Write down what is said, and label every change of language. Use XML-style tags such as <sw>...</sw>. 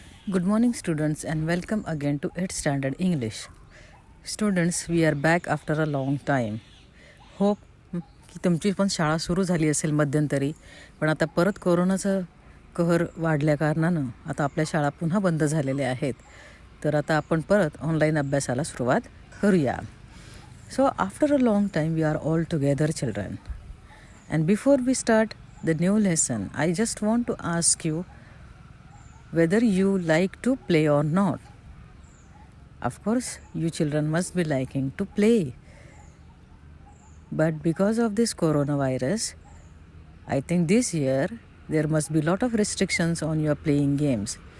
<en>Good morning students and welcome again to 8th Standard English. Students, we are back after a long time.</en> <mr>Hope की तुमची पण शाळा सुरू झाली असेल मध्यंतरी, पण आता परत कोरोनाचं कहर वाढल्या कारणानं आता आपल्या शाळा पुन्हा बंद झालेल्या आहेत. तर आता आपण परत ऑनलाईन अभ्यासाला सुरुवात करूया.</mr> <en>So after a long time we are all together children. And before we start the new lesson, I just want to ask you whether you like to play or not. Of course, you children must be liking to play. But because of this coronavirus, I think this year there must be a lot of restrictions on your playing games.</en>